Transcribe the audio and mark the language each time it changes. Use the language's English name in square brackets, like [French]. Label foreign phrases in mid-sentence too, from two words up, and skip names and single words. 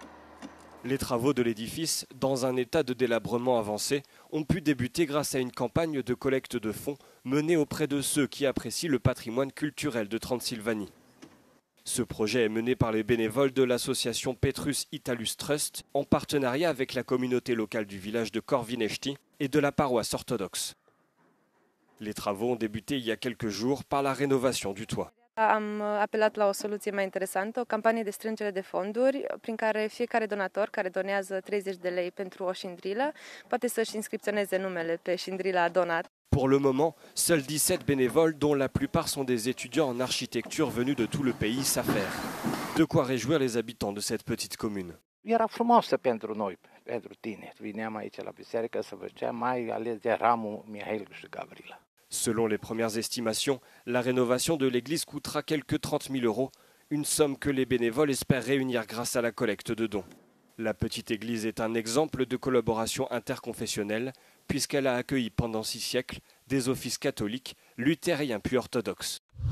[French] Les travaux de l'édifice, dans un état de délabrement avancé, ont pu débuter grâce à une campagne de collecte de fonds menée auprès de ceux qui apprécient le patrimoine culturel de Transylvanie. Ce projet est mené par les bénévoles de l'association Petrus Italus Trust en partenariat avec la communauté locale du village de Corvinesti et de la paroisse orthodoxe. Les travaux ont débuté il y a quelques jours par la rénovation du toit. [Romanian] Am apelat la o soluție mai interesantă, o campanie de strângere de fonduri prin care fiecare donator care donează 30 de lei pentru o șindrilă poate să-și inscripționeze numele pe șindrila donat. [French] Pour le moment, seuls 17 bénévoles, dont la plupart sont des étudiants en architecture venus de tout le pays, s'affairent. De quoi réjouir les habitants de cette petite commune. [Romanian] Era frumoasă pentru noi, pentru tineri. Vineam aici la biserică să văceam, mai ales de ramul Mihail și Gavrila. [French] Selon les premières estimations, la rénovation de l'église coûtera quelques 30 000 €, une somme que les bénévoles espèrent réunir grâce à la collecte de dons. La petite église est un exemple de collaboration interconfessionnelle, puisqu'elle a accueilli pendant 6 siècles des offices catholiques, luthériens puis orthodoxes.